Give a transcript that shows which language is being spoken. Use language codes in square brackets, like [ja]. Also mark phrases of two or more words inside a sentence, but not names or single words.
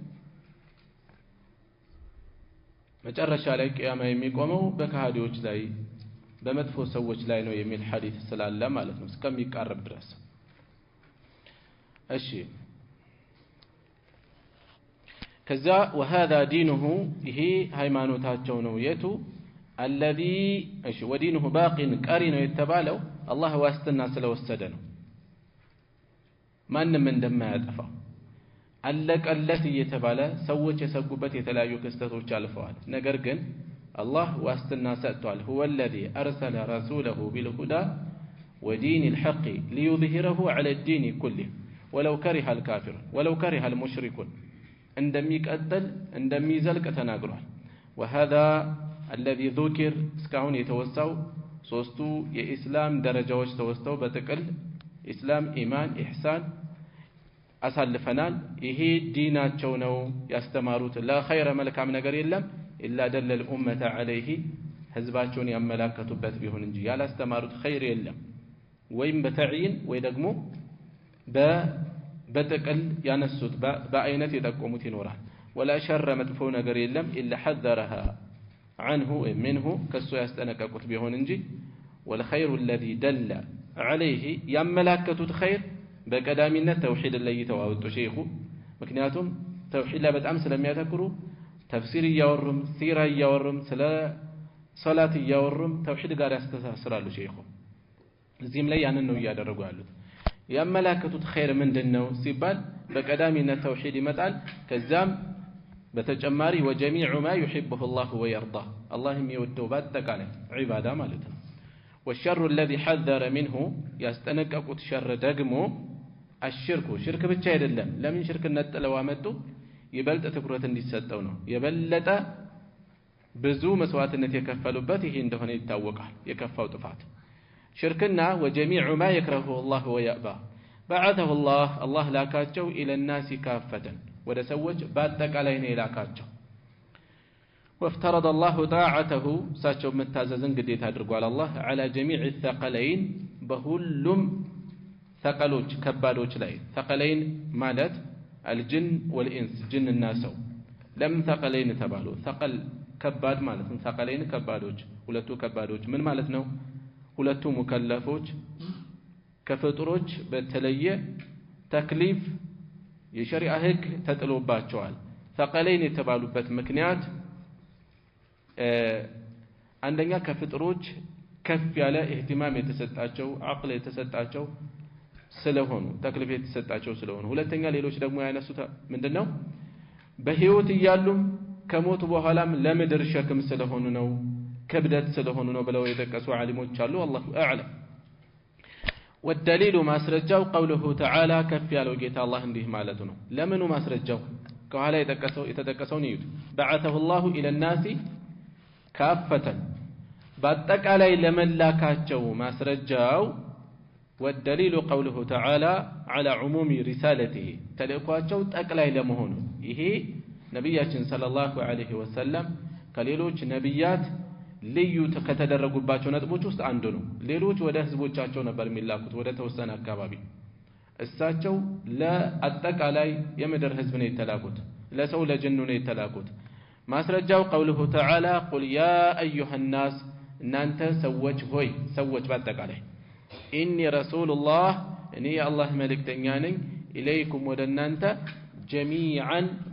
[am] መጨረሻ ላይ ቂያማ የሚቆመው በካህዲዎች ላይ በመጥፎ ሰዎች ላይ ነው የሚል ሐዲስ ስላለ ማለት ነው፣ እስከሚቃረብ ድረስ። እሺ ከዛ [ar] وهذا دينه [am] ይሄ ሃይማኖታቸው ነው። የቱ? الذي እሺ [ar] ودينه باق [am] ቀሪ ነው የተባለው አላህ ዋስትና ስለወሰደ ነው፣ ማንም እንደማያጠፋው አለቀለት እየተባለ ሰዎች የሰጉበት የተለያዩ ክስተቶች አልፈዋል። ነገር ግን አላህ ዋስትና ሰጥቷል። [ar] هو الذي أرسل رسوله بالهدى ودين الحق ليظهره على الدين كله ولو كره الكافرون ولو كره المشركون [am] እንደሚቀጥል እንደሚዘልቅ ተናግሯል። [ar] وهذا الذي ذكر [am] እስካሁን የተወሳው ሶስቱ የኢስላም ደረጃዎች ተወስተው በጥቅል ኢስላም፣ ኢማን፣ ኢህሳን አሳልፈናል። ይሄ ዲናቸው ነው ያስተማሩት። [ar] لا خير [am] መልካም ነገር የለም [ar] إلا دل الأمة عليه [am] ህዝባቸውን ያመላከቱበት ቢሆን እንጂ ያላስተማሩት ኸይር የለም። ወይም በተዕይን ወይ ደግሞ በጥቅል ያነሱት በአይነት የጠቆሙት ይኖራል። [ar] ولا شر [am] መጥፎ ነገር የለም [ar] إلا حذرها عنه منه [am] ከሱ ያስጠነቀቁት ቢሆን እንጂ [ar] والخير الذي دل [am] عليه ያመላከቱት ኸይር በቀዳሚነት ተውሂድ ላይ ተዋውጡ ሼኹ። ምክንያቱም ተውሂድ ላይ በጣም ስለሚያተኩሩ ተፍሲር እያወሩም ሲራ እያወሩም ስለ ሶላት እያወሩም ተውሂድ ጋር ያስተሳስራሉ ሼኹ። እዚህም ላይ ያንን ነው እያደረጉ ያሉት። ያመላከቱት ኸይር ምንድነው ሲባል በቀዳሚነት ተውሂድ ይመጣል። ከዛም በተጨማሪ [ar] وجميع ما يحبه الله ويرضاه الله [am] የሚወደው በአጠቃላይ ዒባዳ ማለት ነው። [ar] والشر الذي حذر منه [am] ያስጠነቀቁት ሸር ደግሞ አሽርኩ ሽርክ ብቻ አይደለም። ለምን ሽርክ ነጥለው አመጡ? ይበልጥ ትኩረት እንዲሰጠው ነው። የበለጠ ብዙ መስዋዕትነት የከፈሉበት ይሄ እንደሆነ ይታወቃል። የከፋው ጥፋት ሽርክና [ar] وجميع ما يكرهه الله ويأبى بعثه الله [am] ላካቸው [ar] إلى الناس كافة [am] ወደ ሰዎች በአጠቃላይ ነው የላካቸው። [ar] وافترض الله طاعته [am] ሳቸው መታዘዝን ግዴታ አድርጓል አላህ [ar] على جميع الثقلين [am] በሁሉም ثقሎች ከባዶች ላይ። ثقلين ማለት [ar] الجن والإنس [am] ጅንና ሰው። ለምን ثقلين ተባሉ? ثقل ከባድ ማለት ነው። ثقلين ከባዶች፣ ሁለቱ ከባዶች ምን ማለት ነው? ሁለቱ ሙከለፎች ከፍጡሮች በተለየ ተክሊፍ የሸሪዓ ህግ ተጥሎባቸዋል። ثقلين የተባሉበት ምክንያት አንደኛ ከፍጡሮች ከፍ ያለ ኢህቲማም የተሰጣቸው አቅል የተሰጣቸው ስለሆኑ ተክሊፍ የተሰጣቸው ስለሆኑ፣ ሁለተኛ ሌሎች ደግሞ ያነሱት ምንድነው በህይወት እያሉም ከሞቱ በኋላም ለምድር ሸክም ስለሆኑ ነው፣ ክብደት ስለሆኑ ነው ብለው የጠቀሱ ዓሊሞች አሉ። [ar] الله أعلم። [am] والدليل ማስረጃው [ar] قوله تعالى [am] ከፍ ያለው ጌታ አላህ እንዲህ ማለቱ ነው። ለምኑ ማስረጃው? ከኋላ የተጠቀሰውን ይዩት። [ar] بعثه الله الى الناس كافة [am] በአጠቃላይ ለመላካቸው ማስረጃው [ar] والدليل قوله تعالى على عموم رسالته [am] ተልእኳቸው ጠቅላይ ለመሆኑ ይሄ ነብያችን [ar] صلى الله عليه وسلم [am] ከሌሎች ነብያት ልዩ ከተደረጉባቸው ነጥቦች ውስጥ አንዱ ነው። ሌሎች ወደ ህዝቦቻቸው ነበር የሚላኩት ወደ ተወሰነ አካባቢ። እሳቸው ለአጠቃላይ የምድር ህዝብ ነው የተላኩት ለሰው ለጅኑ ነው የተላኩት ማስረጃው [ar] قوله تعالى قل يا أيها الناس [am] እናንተ ሰዎች ሆይ ሰዎች በአጠቃላይ [ar] إني رسول الله [am] እኔ የአላህ መልእክተኛ ነኝ ኢለይኩም ወደ እናንተ ጀሚዓን